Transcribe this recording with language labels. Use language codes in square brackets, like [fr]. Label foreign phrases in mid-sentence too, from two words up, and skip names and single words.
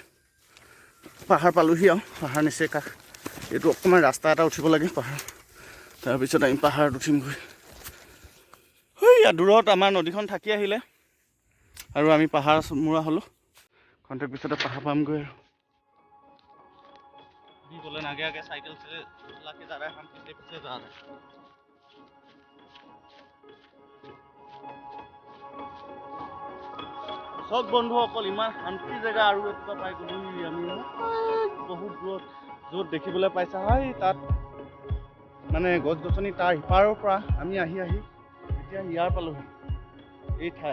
[as] পাহাৰ পালোহি আৰু পাহাৰ নিচে কাষ। এইটো অকণমান ৰাস্তা এটা উঠিব লাগে পাহাৰ, তাৰপিছত আমি পাহাৰত উঠিমগৈ। ইয়াত দূৰত আমাৰ নদীখন থাকি আহিলে আৰু আমি পাহাৰ মূৰা হ'লোঁ। খন্তেক পিছতে পাহাৰ পামগৈ আৰু। [hi] बोले आगे आगे साइकिल से चला के जा रहा है, हम पीछे पीछे जा रहे हैं। [as] চব বন্ধুসকল, ইমান শান্তি জেগা আৰু এটা পাই গ'লো আমি। বহুত দূৰত য'ত দেখিবলৈ পাইছা হয়, তাত মানে গছ গছনি তাৰ সিপাৰৰ পৰা আমি আহি এতিয়া ইয়াৰ পালোহি, এই ঠাই।